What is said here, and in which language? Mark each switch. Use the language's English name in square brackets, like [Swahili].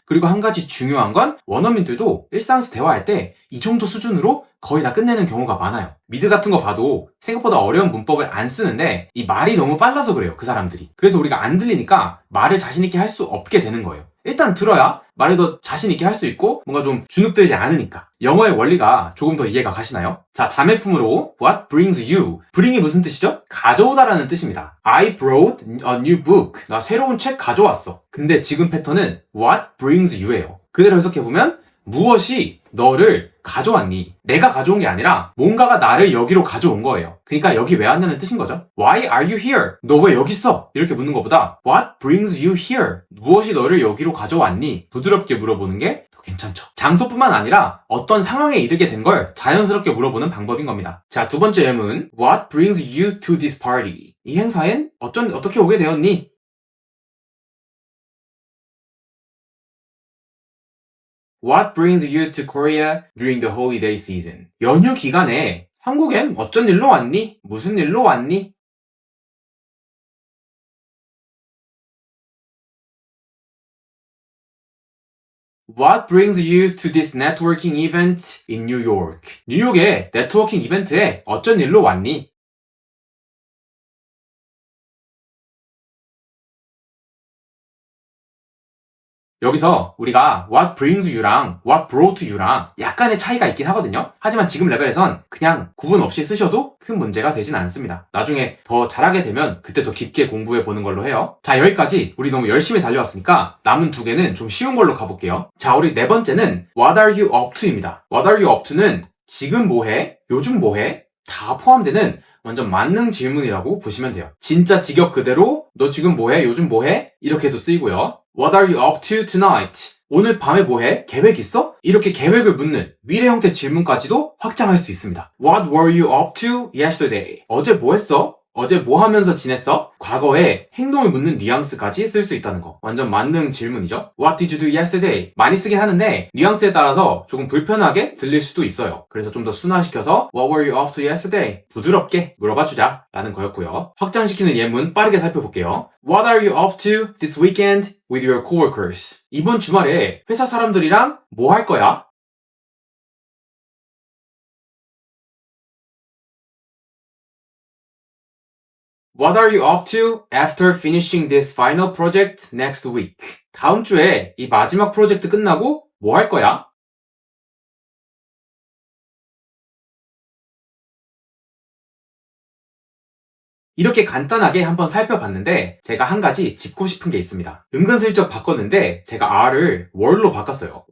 [Korean] 그리고 한 가지 중요한 건 원어민들도 일상에서 대화할 때 이 정도 수준으로 거의 다 끝내는 경우가 많아요. 미드 같은 거 봐도 생각보다 어려운 문법을 안 쓰는데 이 말이 너무 빨라서 그래요, 그 사람들이. 그래서 우리가 안 들리니까 말을 자신있게 할 수 없게 되는 거예요. 일단 들어야 말을 더 자신있게 할 수 있고 뭔가 좀 주눅들지 않으니까. 영어의 원리가 조금 더 이해가 가시나요? 자, 자매품으로 [English] What brings you? [Korean] bring이 무슨 뜻이죠? 가져오다라는 뜻입니다. [English] I brought a new book. [Korean] 나 새로운 책 가져왔어. 근데 지금 패턴은 [English] What brings you [Korean] 예요. 그대로 해석해보면 무엇이 너를 가져왔니? 내가 가져온 게 아니라 뭔가가 나를 여기로 가져온 거예요. 그러니까 여기 왜 왔냐는 뜻인 거죠. [English] Why are you here? [Korean] 너 왜 여기 있어? 이렇게 묻는 것보다 [English] What brings you here? [Korean] 무엇이 너를 여기로 가져왔니? 부드럽게 물어보는 게 더 괜찮죠. 장소뿐만 아니라 어떤 상황에 이르게 된 걸 자연스럽게 물어보는 방법인 겁니다. 자, 두 번째 예문 [English] What brings you to this party? [Korean] 이 행사엔 어떻게 오게 되었니? [English] What brings you to Korea during the holiday season? [Korean] 연휴 기간에 한국엔 어쩐 일로 왔니? 무슨 일로 왔니? [English] What brings you to this networking event in New York? [Korean] 뉴욕의 네트워킹 이벤트에 어쩐 일로 왔니? 여기서 우리가 [English] what brings you [Korean] 랑 [English] what brought you [Korean] 랑 약간의 차이가 있긴 하거든요. 하지만 지금 레벨에선 그냥 구분 없이 쓰셔도 큰 문제가 되진 않습니다. 나중에 더 잘하게 되면 그때 더 깊게 공부해 보는 걸로 해요. 자, 여기까지 우리 너무 열심히 달려왔으니까 남은 두 개는 좀 쉬운 걸로 가볼게요. 자, 우리 네 번째는 [English] what are you up to입니다. what are you up to는 [Korean] 지금 뭐해? 요즘 뭐해? 다 포함되는 완전 만능 질문이라고 보시면 돼요. 진짜 직역 그대로 너 지금 뭐해? 요즘 뭐해? 이렇게도 쓰이고요. [English] What are you up to tonight? [Korean] 오늘 밤에 뭐해? 계획 있어? 이렇게 계획을 묻는 미래 형태 질문까지도 확장할 수 있습니다. [English] What were you up to yesterday? [Korean] 어제 뭐 했어? 어제 뭐 하면서 지냈어? 과거에 행동을 묻는 뉘앙스까지 쓸 수 있다는 거. 완전 만능 질문이죠. [English] What did you do yesterday? [Korean] 많이 쓰긴 하는데 뉘앙스에 따라서 조금 불편하게 들릴 수도 있어요. 그래서 좀 더 순화시켜서 [English] What were you up to yesterday? [Korean] 부드럽게 물어봐주자 라는 거였고요. 확장시키는 예문 빠르게 살펴볼게요. [English] What are you up to this weekend with your coworkers? [Korean] 이번 주말에 회사 사람들이랑 뭐 할 거야? [English] What are you up to after finishing this final project next week? [Korean] 다음 주에 이 마지막 프로젝트 끝나고 뭐 할 거야? 이렇게 간단하게 한번 살펴봤는데 제가 한 가지 짚고 싶은 게 있습니다. 은근슬쩍 바꿨는데 제가 R을 were로 바꿨어요.